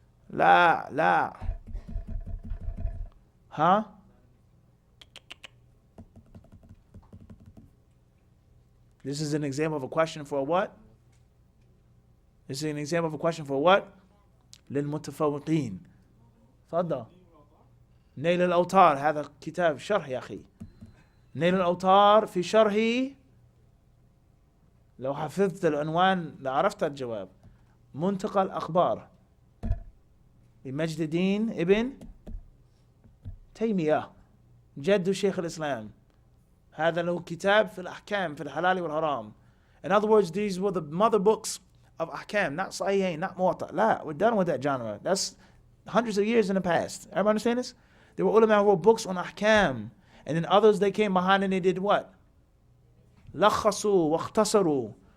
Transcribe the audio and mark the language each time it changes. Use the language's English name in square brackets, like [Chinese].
[Arabic] La. Huh? [English] This is an example of a question for what? This is an example of a question for what? [Arabic] للمتفوقين. تفضل. نيل الأوتار هذا كتاب شرح يا أخي. نيل الأوتار في شرحه لو حفظت العنوان لعرفت الجواب. منتقى الأخبار لمجد الدين ابن تيمية جد شيخ الإسلام. هذا له كتاب في الأحكام في الحلال والحرام. [English] In other words, these were the mother books of Ahkam, not Sahihain, not Muwatta. La, we're done with that genre. That's hundreds of years in the past. Everybody understand this? There were ulama who wrote books on Ahkam, and then others, they came behind and they did what? [Arabic] لخصوا واختصروا.